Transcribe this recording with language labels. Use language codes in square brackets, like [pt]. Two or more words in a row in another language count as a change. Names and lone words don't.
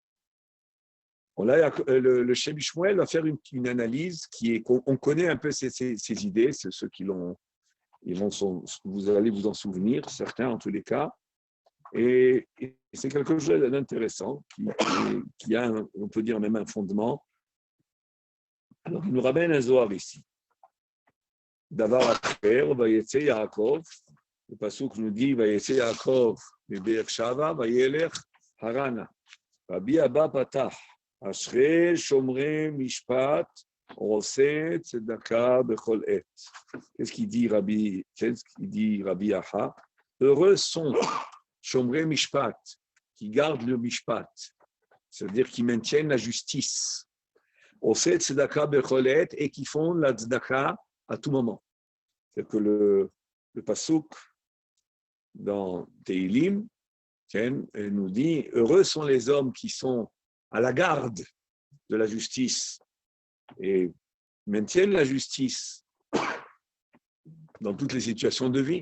[fr] Le Shem Shmuel va faire une analyse on connaît un peu ces idées, c'est ceux qui l'ont, vous allez vous en souvenir, certains en tous les cas, et c'est quelque chose d'intéressant qui a, on peut dire même un fondement. Alors il nous ramène un Zohar ici. [he] דבר אחר ויצא יעקב, [fr] Le pasuk nous dit [he] ויצא יעקב מבאר שבע וילך חרנה. רבי אבא פתח אשרי שומרי משפט עושה צדקה בכל עת. [fr] Qu'est-ce qu'il dit Rabbi Aha? Heureux sont [he] שומרי משפט, [fr] qui gardent le mishpat, c'est-à-dire qui maintiennent la justice. [he] עושה צדקה בכל עת, [fr] et qui font la tzedaka à tout moment. C'est que le pasuk dans Teilim nous dit heureux sont les hommes qui sont à la garde de la justice et maintiennent la justice dans toutes les situations de vie.